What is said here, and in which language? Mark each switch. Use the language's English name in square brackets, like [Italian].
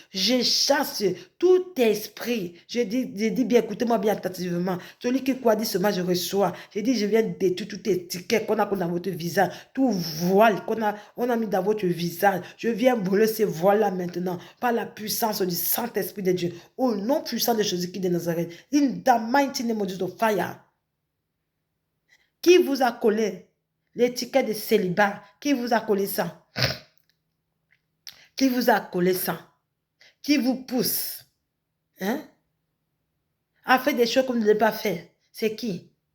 [French] Je chasse tout esprit. Je dis bien, écoutez-moi bien attentivement. Celui qui croit dit seulement je reçois. Je dis je viens détruire tout étiquette qu'on a dans votre visage, tout voile on a mis dans votre visage. Je viens brûler ces voiles-là maintenant par la puissance du Saint-Esprit de Dieu. Au nom puissant de Jésus-Christ de Nazareth. [English] In the mighty name of Jesus, fire. [French] Qui vous a collé l'étiquette de célibat? Qui vous a collé ça? Qui vous a collé ça? Qui vous pousse hein, à faire des choses que vous ne devez pas faire? C'est qui?